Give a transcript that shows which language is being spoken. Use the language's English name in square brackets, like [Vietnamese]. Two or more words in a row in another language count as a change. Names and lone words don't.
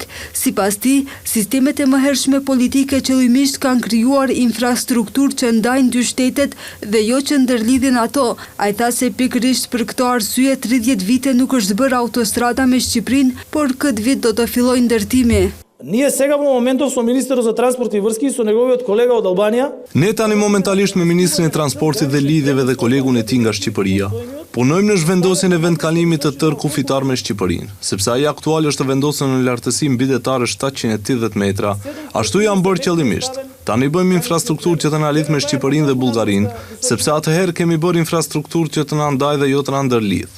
[Albanian] Sipas tij, sistemet e mëhershme politike qëllimisht kanë krijuar infrastrukturë që ndajnë dy shtetet dhe jo që ndërlidhin ato. Ai tha se pikërisht për këto arsye 30 vite nuk është bërë autostrada me Shqipërinë, por këtë vit do të fillojë ndërtimi. [Macedonian] Ние сега во моментов со министерот за транспорт и врски со неговиот колега од Албанија. [Albanian] Ne tani momentalisht me ministrin e transportit dhe lidhjeve dhe kolegun e tij nga Shqipëria, punojmë në zhvendosjen e vendkalimit të tërë kufitar me Shqipërinë, sepse ai aktual është vendosur në lartësi mbi detare 780 metra. Ashtu janë bërë qëllimisht. Tani bëjmë infrastrukturë që të na lidh me Shqipërinë dhe Bullgarinë, sepse atëherë kemi bërë infrastrukturë që të na ndaj dhe jo të na ndërlidh.